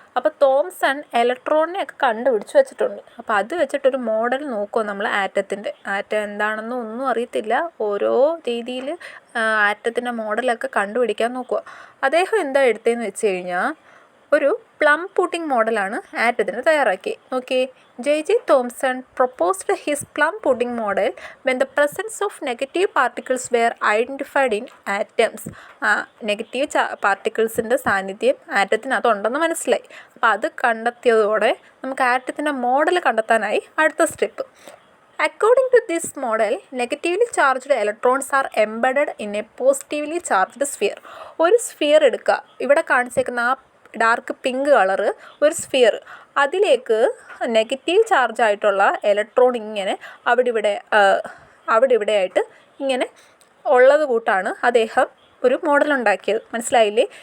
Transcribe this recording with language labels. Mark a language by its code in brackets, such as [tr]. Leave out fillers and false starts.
[ml] അപ്പോൾ തോംസൺ ഇലക്ട്രോണിനെ ഒക്കെ കണ്ടുപിടിച്ച് വെച്ചിട്ടുണ്ട്. അപ്പോൾ അത് വെച്ചിട്ടൊരു മോഡൽ നോക്കുമോ നമ്മൾ ആറ്റം എന്താണെന്നും ഒന്നും അറിയത്തില്ല. ഓരോ രീതിയിൽ ആറ്റത്തിൻ്റെ മോഡലൊക്കെ കണ്ടുപിടിക്കാൻ നോക്കുക. അദ്ദേഹം എന്താ എടുത്തതെന്ന് വെച്ച് കഴിഞ്ഞാൽ ഒരു പ്ലം പുഡിംഗ് മോഡലാണ് ആറ്റത്തിന് തയ്യാറാക്കി. നോക്കിയേ, J.J. [en] Thomson proposed his plum pudding model when the presence of negative particles were identified in atoms. [ml] Negative പാർട്ടിക്കിൾസിൻ്റെ സാന്നിധ്യം ആറ്റത്തിനകത്തുണ്ടെന്ന് മനസ്സിലായി. അപ്പോൾ അത് കണ്ടെത്തിയതോടെ നമുക്ക് ആറ്റത്തിൻ്റെ മോഡൽ കണ്ടെത്താനായി അടുത്ത step. [en] According to this model, negatively charged electrons are embedded in a positively charged sphere. [ml] ഒരു sphere എടുക്കുക, ഇവിടെ കാണിച്ചേക്കുന്ന ആ ഡാർക്ക് പിങ്ക് കളറ് ഒരു സ്ഫിയർ, അതിലേക്ക് നെഗറ്റീവ് ചാർജ് ആയിട്ടുള്ള ഇലക്ട്രോൺ ഇങ്ങനെ അവിടെ ഇവിടെ ആയിട്ട് ഇങ്ങനെ ഉള്ളത് കൂട്ടാണ് അദ്ദേഹം ഒരു മോഡൽ ഉണ്ടാക്കിയത്. മനസ്സിലായില്ലേ?